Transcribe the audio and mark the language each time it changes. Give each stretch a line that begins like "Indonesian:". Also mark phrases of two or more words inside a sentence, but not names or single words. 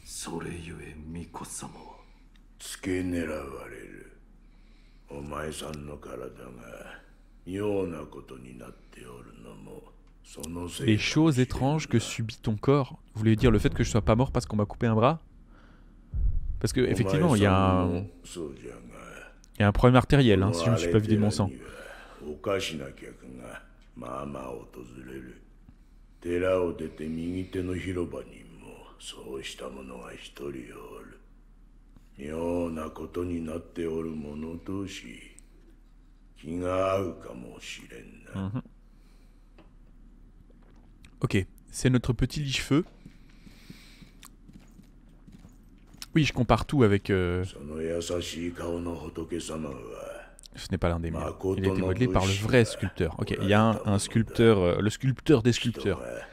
French: Les choses étranges que subit ton corps. Vous voulez dire le fait que je sois pas mort parce qu'on m'a coupé un bras? Parce que effectivement, il y a un problème artériel, hein, si je ne me suis pas vidé de mon sang.
Japanese: 寺を出て右手の広場にもそうした者が一人おる。妙なことになっておる者同士、気が合うかもしれんな。
French: Ok, c'est notre petit liche-feu. Oui, je compare tout avec... Ce n'est pas l'un des miens. Il a été modelé par le vrai sculpteur. Ok, il y a un sculpteur, le sculpteur des sculpteurs.